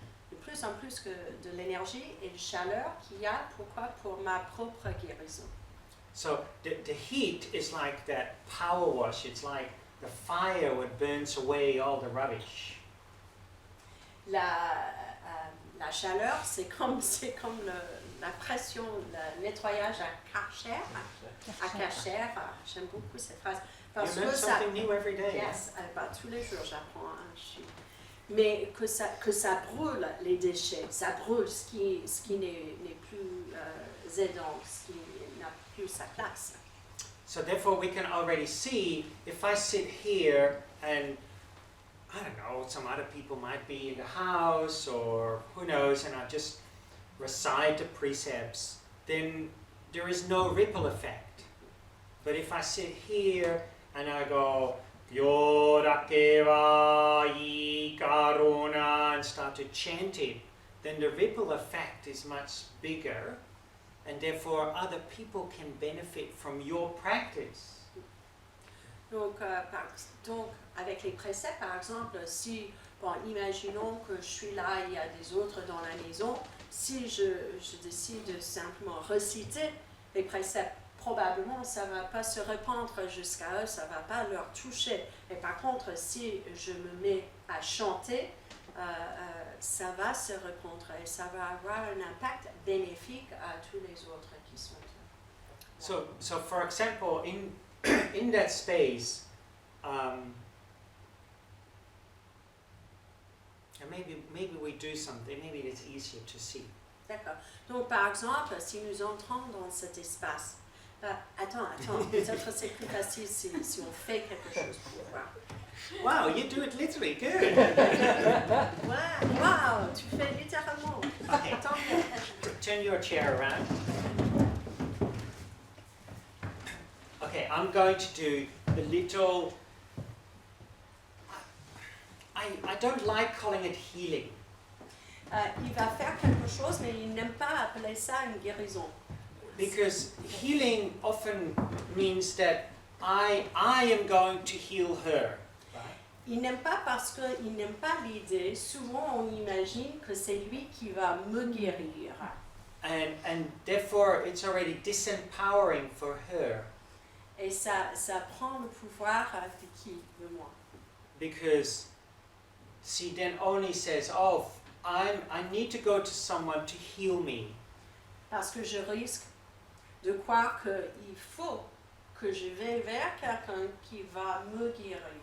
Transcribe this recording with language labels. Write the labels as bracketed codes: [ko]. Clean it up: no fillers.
[fr] De plus en plus que de l'énergie et de chaleur qu'il y a, pourquoi? Pour ma propre guérison. [en] So the heat is like that power wash. It's like the fire that burns away all the rubbish. [fr] La chaleur, c'est comme la pression, le nettoyage à Karcher. J'aime beaucoup cette phrase. Parce [en] You learn [fr] que ça, [en] something new every day. [fr] yes, tous les jours j'apprends un chiffre. Mais que ça brûle les déchets, ça brûle ce qui n'est plus aidant, ce qui n'a plus sa place. [en] So therefore we can already see if I sit here and I don't know, some other people might be in the house or who knows, and I just recite the precepts, then there is no ripple effect. But if I sit here and I go Yorakeva Ikaruna and start to chant it, then the ripple effect is much bigger, and therefore other people can benefit from your practice. [fr] Donc, avec les préceptes, par exemple, si, imaginons que je suis là, il y a des autres dans la maison, si je décide de simplement reciter les préceptes, probablement ça ne va pas se répandre jusqu'à eux, ça ne va pas leur toucher. Et par contre, si je me mets à chanter, ça va se répandre et ça va avoir un impact bénéfique à tous les autres qui sont là. [en] So for example, in that space, and maybe we do something, maybe it's easier to see. [fr] D'accord. Donc, par exemple, si nous entrons dans cet espace, attends, peut-être c'est plus facile si on fait quelque chose pour voir. [en] Wow, you do it literally. Good. [fr] Ouais, waouh, tu fais littéralement. [en] Okay. [fr] Tant mieux. [en] Turn your chair around. Okay, I'm going to do a little. I don't like calling it healing. [fr] Il va faire quelque chose, mais il n'aime pas appeler ça une guérison. [en] Because healing often means that I am going to heal her. [fr] Il n'aime pas parce qu'il n'aime pas l'idée. Souvent, on imagine que c'est lui qui va me guérir. [en] And therefore it's already disempowering for her. [fr] Et ça prend le pouvoir de qui? De moi. [en] Because she then only says, oh, I need to go to someone to heal me. [fr] Parce que je risque de croire qu'il faut que je vais vers quelqu'un qui va me guérir.